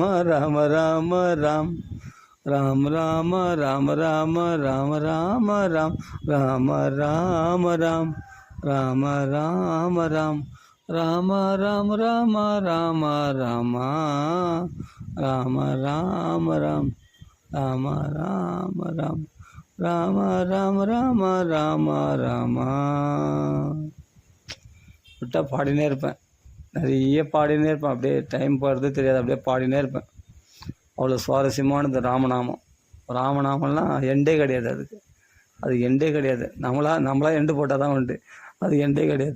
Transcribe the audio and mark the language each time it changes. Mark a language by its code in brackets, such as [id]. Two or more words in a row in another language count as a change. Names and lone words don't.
[ta] ராம ராம ராம் ராம் ராம ராம ராம ராம ராம ராம் ராம ராம ராம் ராம ராம ராம் ராம ராம ராம ராம ராம ராம ராம ராம் ராம ராம ராம் ராம ராம ராம ராம ராம. விட்டால் பாடினே இருப்பேன், நிறைய பாடினே இருப்பேன். அப்படியே டைம் போகிறது தெரியாது, அப்படியே பாடினே இருப்பேன். அவ்வளோ சுவாரஸ்யமானது ராமநாமம். ராமநாமம்லாம் எண்டே கிடையாது, அது எண்டே கிடையாது. நம்மளா எண்டு போட்டால் தான் உண்டு, அது எண்டே கிடையாது.